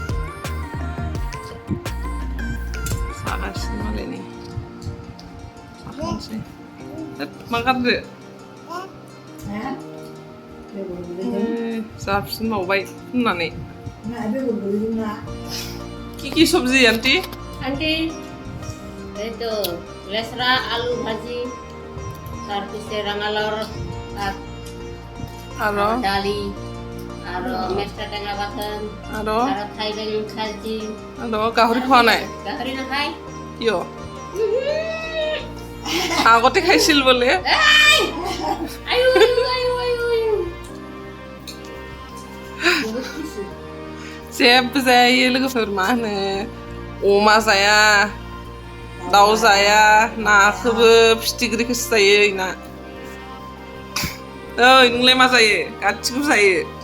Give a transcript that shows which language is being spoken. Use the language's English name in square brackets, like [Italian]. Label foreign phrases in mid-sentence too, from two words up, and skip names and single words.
[Bodo] जागासिनो मालाय नै जाखांसै मा गारदो जाफिनबावबाय होननानै [Assamese] কি সবজি আন্টি আন্টি এই তো লেসরা আলু ভাজি তারপরে রাঙালাওর শাক আর ডালি আর মেস্টা টেঙা বাথন আর থাই বেগুন ভাজি আর গাহরি খাওয়া নাই গাহরি না খাই কিয় আগতে খাইছিল বোলে [Bodo] जेबो जायो लोगोफोर मा होनो अमा जाया दाउ जाया नाखौबो फिथिख्रिखौसो जायो इना ओइ नोंलाय मा जायो गासिखौबो जायो